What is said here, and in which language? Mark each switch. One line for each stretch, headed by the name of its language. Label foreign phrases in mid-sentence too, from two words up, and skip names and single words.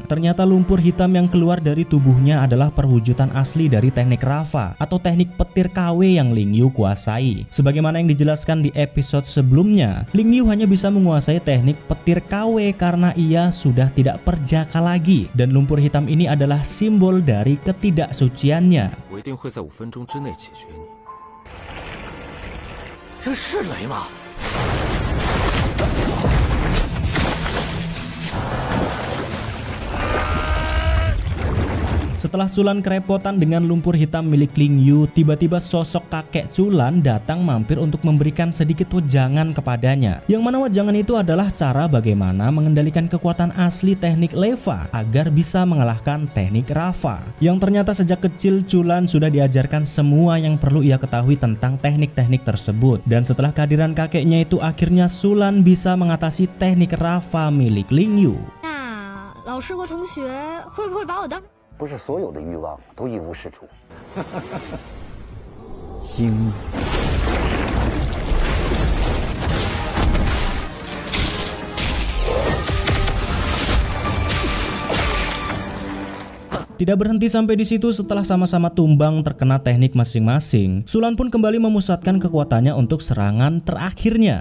Indonesian: Ternyata lumpur hitam yang keluar dari tubuhnya adalah perwujudan asli dari teknik Rafa atau teknik petir KW yang Ling Yu kuasai. Sebagaimana yang dijelaskan di episode sebelumnya, Ling Yu hanya bisa menguasai teknik petir KW karena ia sudah tidak perjaka lagi, dan lumpur hitam ini adalah simbol dari ketidaksuciannya.
Chinese: 我一定会在5分钟之内解决你。这是雷吗？
Indonesian: Setelah Sulan kerepotan dengan lumpur hitam milik Ling Yu, tiba-tiba sosok kakek Sulan datang mampir untuk memberikan sedikit wejangan kepadanya. Yang mana wejangan itu adalah cara bagaimana mengendalikan kekuatan asli teknik lava agar bisa mengalahkan teknik Rafa. Yang ternyata sejak kecil Sulan sudah diajarkan semua yang perlu ia ketahui tentang teknik-teknik tersebut. Dan setelah kehadiran kakeknya itu, akhirnya Sulan bisa mengatasi teknik Rafa milik Ling Yu.
Chinese: 那老师和同学会不会把我当不是所有的欲望都一无是处。鹰。
Indonesian: Tidak berhenti sampai di situ, setelah sama-sama tumbang terkena teknik masing-masing, Sulan pun kembali memusatkan kekuatannya untuk serangan terakhirnya.